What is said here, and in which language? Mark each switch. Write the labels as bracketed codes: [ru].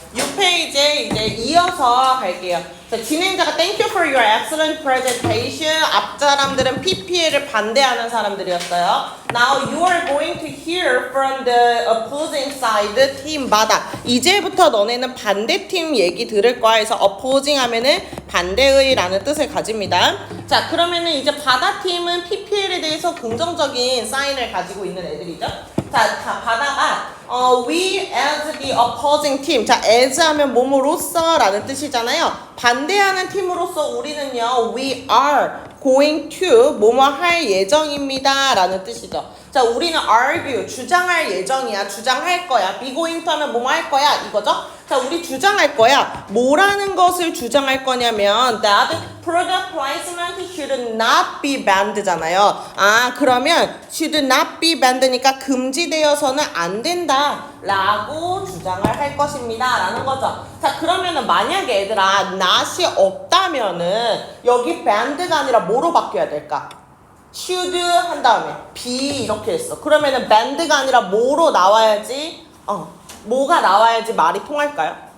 [ko] 6페이지에 이제 이어서 갈게요. 자, 진행자가 [en] Thank you for your excellent presentation. [ko] 앞 사람들은 PPL을 반대하는 사람들이었어요. [en] Now you are going to hear from the opposing side [ko] 팀마다. 이제부터 너네는 반대팀 얘기 들을 거야. 해서 opposing 하면은 반대의라는 뜻을 가집니다. 자, 그러면은 이제 바다팀은 PPL에 대해서 긍정적인 사인을 가지고 있는 애들이죠. 자, 바다가 [en] we as the opposing team. [ko] 자, as 하면 몸으로써 라는 뜻이잖아요. 반대하는 팀으로서 우리는요, [en] we are going to [ko] 뭐뭐 할 예정입니다 라는 뜻이죠. 자, 우리는 argue, 주장할 예정이야. 주장할 거야. be going to 하면 뭐뭐 할 거야 이거죠. 자, 우리 주장할 거야. 뭐라는 것을 주장할 거냐면 [en] that product placement should not be banned잖아요. [ko] 아, 그러면 [en] should not be banned [ko] 니까 금지되어서는 안 된다 라고 주장을 할 것입니다 라는 거죠. 자, 그러면은 만약에 얘들아 not이 없다면은 여기 banned가 아니라 뭐로 바뀌어야 될까? should 한 다음에 be 이렇게 했어. 그러면은 banned가 아니라 뭐로 나와야지 뭐가 나와야지 말이 통할까요?